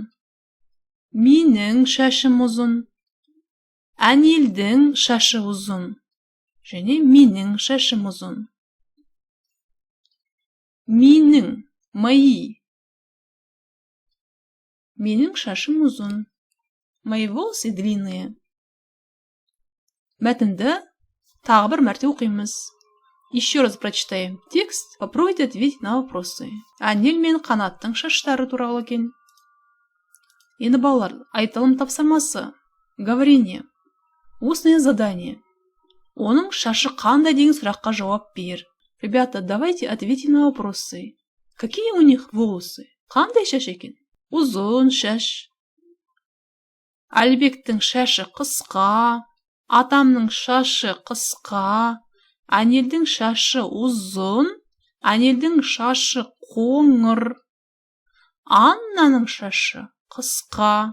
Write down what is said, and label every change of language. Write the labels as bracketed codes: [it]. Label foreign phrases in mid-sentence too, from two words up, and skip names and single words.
[kk] Менің шашым ұзын. Әнелдің шашы ұзын. Және менің шашым ұзын. Менің, мои. Менің шашым ұзын. [ru] Мои волосы длинные. [kk] Мәтінді тағы бір мәрте оқимыз. [ru] Еще раз прочитаем текст. Попробуйте ответить на вопросы. [kk] Әнел мен қанаттың шаштары туралы екен. Енді балалар, айтылым тапсырмасы. [ru] Говорение. Устное задание. [kk] Оның шашы қандай деген сұраққа жауап бер. [ru] Ребята, давайте ответим на вопросы. Какие у них волосы? [kk] Қандай шаш екен? Ұзын шаш. Әлбектің шашы қысқа. Атамның шашы қысқа. Әнелдің шашы ұзын. Әнелдің шашы қоңыр. Аннаның шашы қысқа.